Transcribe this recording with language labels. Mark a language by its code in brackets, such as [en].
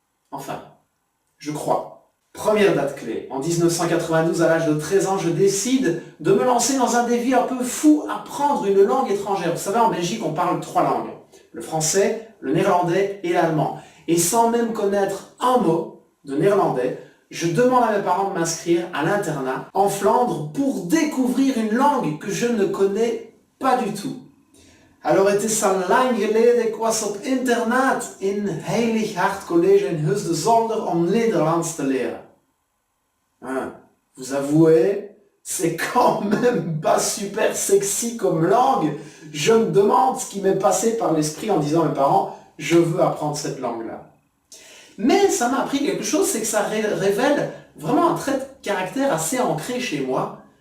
[fr] Enfin, je crois. Première date clé, en 1992, à l'âge de 13 ans, je décide de me lancer dans un défi un peu fou, apprendre une langue étrangère. Vous savez, en Belgique, on parle 3 langues. Le français, le néerlandais et l'allemand. Et sans même connaître un mot de néerlandais, je demande à mes parents de m'inscrire à l'internat en Flandre pour découvrir une langue que je ne connais pas du tout. [nl] Alors het is al lang geleden, ik was op internaat in Heilig Hart College in Huis de Zolder om Nederlands te leren. [fr] Vous avouez, c'est quand même pas super sexy comme langue. Je me demande ce qui m'est passé par l'esprit en disant à mes parents, je veux apprendre cette langue-là. Mais ça m'a appris quelque chose, c'est que ça révèle vraiment un trait de caractère assez ancré chez moi.